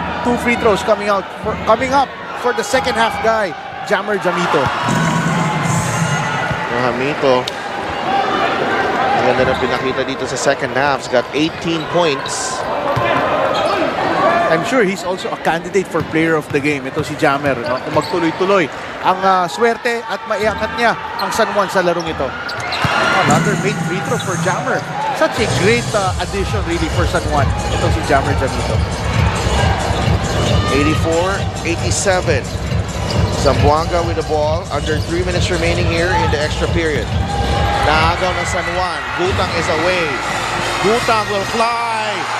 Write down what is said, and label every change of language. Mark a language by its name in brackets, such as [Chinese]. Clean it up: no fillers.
[English] 2 free throws coming up for the second half guy, Jammer Jamito. [Filipino] Jamito. Ang ganda na pinakita dito sa second half. [English] He's got 18 points. I'm sure he's also a candidate for player of the game. [Filipino] Ito si Jammer, no? Kung magtuloy-tuloy ang swerte at maiangat niya ang San Juan sa larong ito. [English] Another made free throw for Jammer. Such a great addition really for San Juan. [Filipino] Ito si Jammer Jamito. 84-87. [English] Zamboanga with the ball. Under 3 minutes remaining here in the extra period. [Filipino] Naagaw ng [English] San Juan. Gutang is away. Gutang will fly.